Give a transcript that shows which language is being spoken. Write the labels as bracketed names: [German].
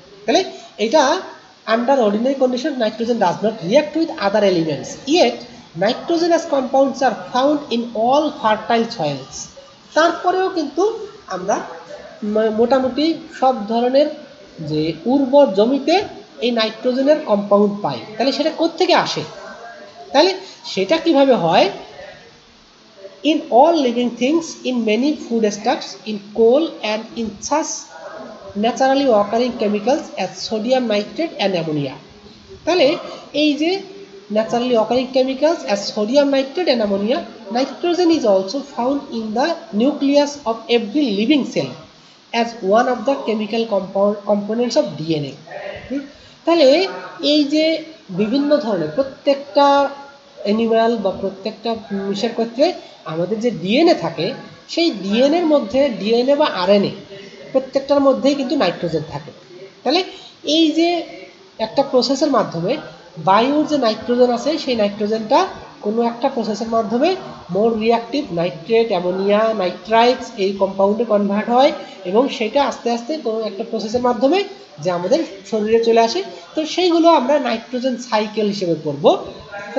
[Bangla] তাহলে এটা [English] Under ordinary condition nitrogen does not react with other elements, yet nitrogenous compounds are found in all fertile soils. [Bangla] তারপরেও কিন্তু আমরা মোটামুটি সব ধরনের যে উর্বর জমিতে এই নাইট্রোজেনের কম্পাউন্ড পাই। তাহলে সেটা কোত্থেকে আসে? তাহলে সেটা কিভাবে হয়, [English] in all living things, in many foodstuffs, in coal and in such naturally occurring chemicals as sodium nitrate and ammonia. [Bangla] তাহলে এই যে [English] naturally occurring chemicals as sodium nitrate and ammonia, nitrogen is also found in the nucleus of every living cell as one of the chemical components of DNA. [Bangla] তাহলে এই যে বিভিন্ন ধরনের প্রত্যেকটা animal বা প্রত্যেকটা মিশের ক্ষেত্রে আমাদের যে ডিএনএ থাকে সেই ডিএনএর মধ্যে ডিএনএ বা আরএনএ প্রত্যেকটার মধ্যেই কিন্তু নাইট্রোজেন থাকে। তাহলে এই যে একটা প্রসেসের মাধ্যমে বায়ুর যে নাইট্রোজেন আছে সেই নাইট্রোজেনটা কোনো একটা প্রসেসের মাধ্যমে মোর রিয়াক্টিভ নাইট্রেট, অ্যামোনিয়া, নাইট্রাইটস এই কম্পাউন্ডে কনভার্ট হয় এবং সেটা আস্তে আস্তে কোনো একটা প্রসেসের মাধ্যমে যে আমাদের শরীরে চলে আসে। তো সেইগুলো আমরা নাইট্রোজেন সাইকেল হিসেবে পড়বো। তাহলে